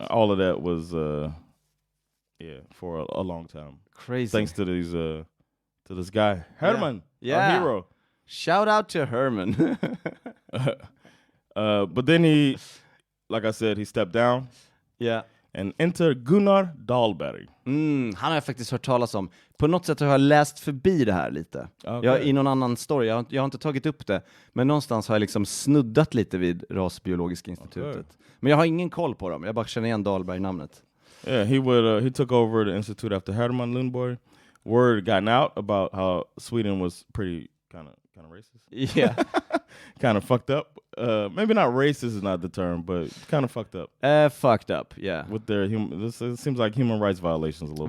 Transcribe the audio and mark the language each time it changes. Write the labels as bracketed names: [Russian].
[English] All of that was for a long time. Crazy. Thanks to this guy, Herman, our hero. Shout out to Herman. But then he, like I said, he stepped down. Yeah. And enter Gunnar Dahlberg. [Swedish] Han har jag faktiskt hört talas om. På något sätt har jag läst förbi det här lite. Okay. I någon annan story. Jag har inte tagit upp det. Men någonstans har jag liksom snuddat lite vid Rasbiologiska institutet. Okay. Men jag har ingen koll på dem. Jag bara känner igen Dahlberg-namnet. [English] Yeah, he took over the institute after Herman Lundborg. Word gotten out about how Sweden was pretty kind of racist. Yeah. Kind of fucked up. Maybe not racist is not the term, but kind of fucked up. Fucked up, yeah. With their it seems like human rights violations a little